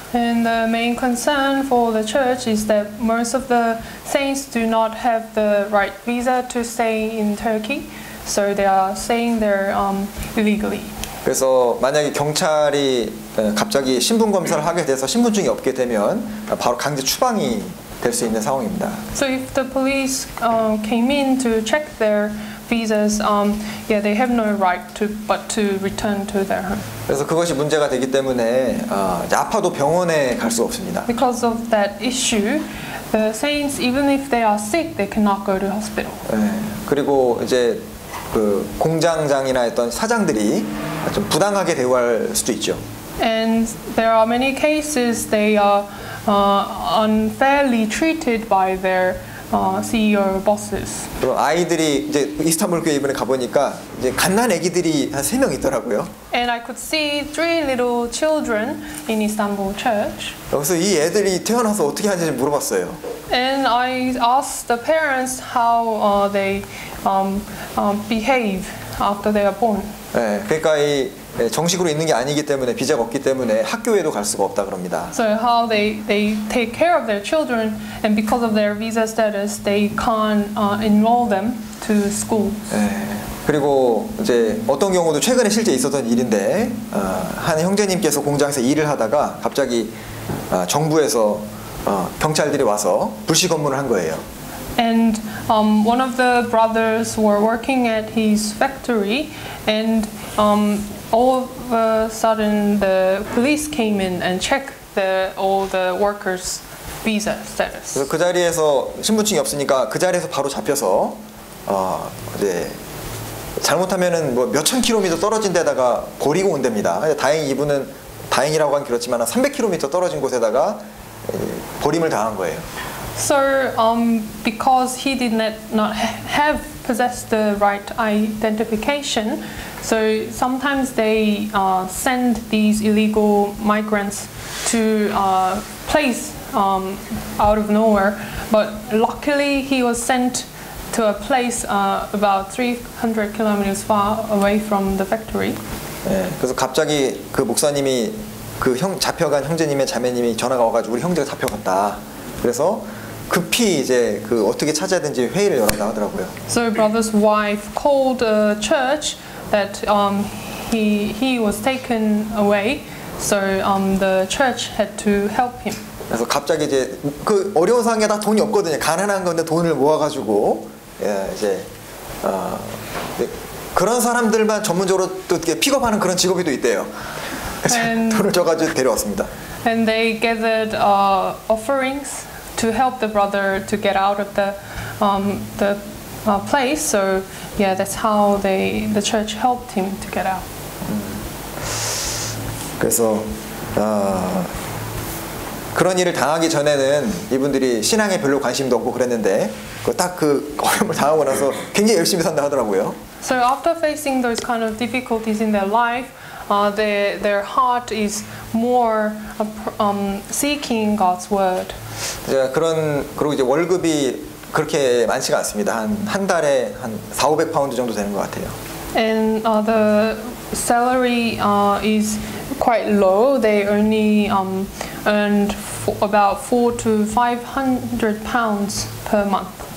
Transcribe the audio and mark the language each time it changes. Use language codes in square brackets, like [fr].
[en] And the main concern for the church is that most of the saints do not have the right visa to stay in Turkey, so they are staying there illegally. [ko] 그래서 만약에 경찰이 갑자기 신분 검사를 하게 돼서 신분증이 없게 되면 바로 강제 추방이 될 수 있는 상황입니다. [en] So if the police came in to check their visas, they have no right but to return to their home. [ko] 그래서 그것이 문제가 되기 때문에 아파도 병원에 갈 수 없습니다. [en] Because of that issue, the saints, even if they are sick, they cannot go to hospital. [ko] 네. 그리고 이제 그 공장장이나 어떤 사장들이 좀 부당하게 대우할 수도 있죠. [en] And there are many cases they are unfairly treated by their CEO bosses. [ko] 그럼 아이들이 이제 이스탄불 교회 이번에 가보니까 이제 갓난 아기들이 한 3명 있더라고요. [en] And I could see 3 little children in Istanbul church. [ko] 그래서 이 애들이 태어나서 어떻게 하는지 물어봤어요. [en] And I asked the parents how they behave after they are born. [ko] 네, 그러니까 이 정식으로 있는 게 아니기 때문에 비자가 없기 때문에 학교에도 갈 수가 없다 그럽니다. [en] So how they take care of their children, and because of their visa status, they can't enroll them to schools. [ko] 네, 그리고 이제 어떤 경우도 최근에 실제 있었던 일인데 한 형제님께서 공장에서 일을 하다가 갑자기 정부에서 경찰들이 와서 불시 검문을 한 거예요. [en] And one of the brothers were working at his factory, and all of a sudden the police came in and checked all the workers' visa status. [ko] 그래서 그 자리에서 신분증이 없으니까 그 자리에서 바로 잡혀서 이제 잘못하면은 뭐 몇천 킬로미터 떨어진 데다가 버리고 온답니다. 다행히 이분은 다행이라고 하긴 그렇지만 한 300km 떨어진 곳에다가 버림을 당한 거예요. [en] So, because he did not have possessed the right identification, so sometimes they send these illegal migrants to a place out of nowhere. But luckily, he was sent to a place about 300 kilometers far away from the factory. [ko] 네, 그래서 갑자기 그 목사님이 그 잡혀간 형제님의 자매님이 전화가 와가지고 우리 형제가 잡혀갔다. 그래서 급히 이제 그 어떻게 찾아야 되는지 회의를 열었다 하더라고요. [en] So brother's wife called the church that he was taken away. So the church had to help him. [ko] 그래서 갑자기 이제 그 어려운 상황에 다 돈이 없거든요. 가난한 건데 돈을 모아가지고 이제 그런 사람들만 전문적으로 또 이렇게 픽업하는 그런 직업이 또 있대요. 그래서 돈을 줘가지고 데려왔습니다. [en] And they gathered offerings to help the brother to get out of the place. So yeah, that's how the church helped him to get out. [ko] 그래서 그런 일을 당하기 전에는 이분들이 신앙에 별로 관심도 없고 그랬는데 딱 그 어려움을 당하고 나서 굉장히 열심히 산다 하더라고요. [en] So after facing those kind of difficulties in their life, their heart is more seeking God's word. [ko] 그리고 이제 월급이 그렇게 많지가 않습니다. 한 달에 한 400~500파운드 정도 되는 것 같아요. [en] And the salary is quite low. They only earned about 400 to 500 pounds per month.